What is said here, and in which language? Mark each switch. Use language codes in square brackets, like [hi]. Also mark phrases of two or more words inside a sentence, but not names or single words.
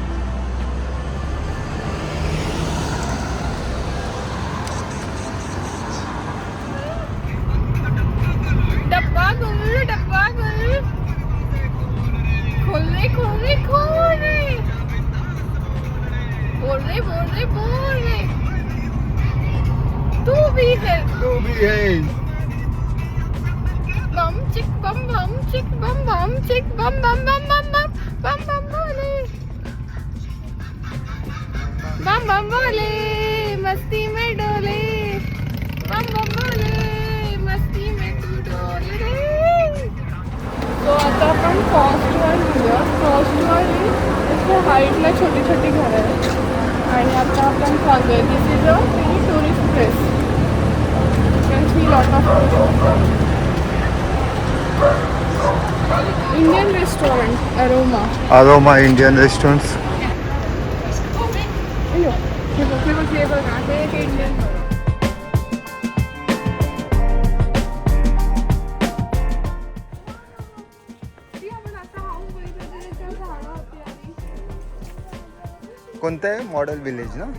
[hi] डब्बा गुल खोल रे बोल रे तू भी है बम चिक बम बोले मस्ती में डोले बम बोले मस्ती में तू डोले रे. [mr] तो आता आपण कॉस्टवर्ड घेऊया. कॉस्टवर्ड इथे हाईटला छोटी छोटी घरं आहेत आणि आता आपण चाललोय. [en] this is a very tourist place. you can see lot of Indian restaurant, Aroma Indian restaurants. [mr] अयो हे बघा हे एक इंडियन. कोणतं आहे? [en] model village [mr] ना?